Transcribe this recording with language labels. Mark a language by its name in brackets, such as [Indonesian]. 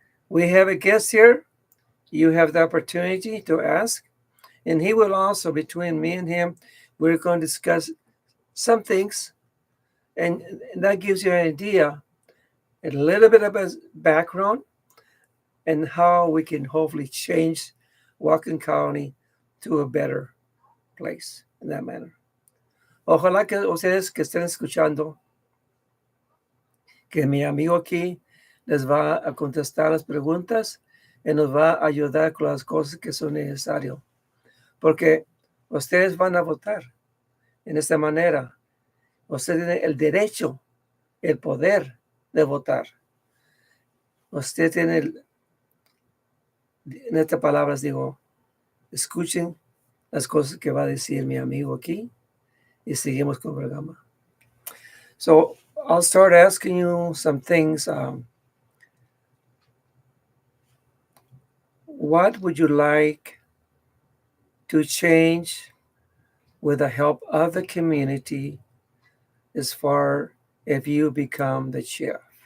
[English] We have a guest here. You have the opportunity to ask, and he will also, between me and him, we're going to discuss some things, and that gives you an idea, a little bit of a background, and how we can hopefully change Whatcom County to a better place in that manner. [Spanish] Ojalá que ustedes que estén escuchando, que mi amigo aquí les va a contestar las preguntas y nos va a ayudar con las cosas que son necesarias. Porque ustedes van a votar en esta manera. Ustedes tienen el derecho, el poder de votar. Usted tiene, en estas palabras digo, escuchen las cosas que va a decir mi amigo aquí y seguimos con el programa. [English] So I'll start asking you some things. What would you like to change with the help of the community as far if you become the sheriff?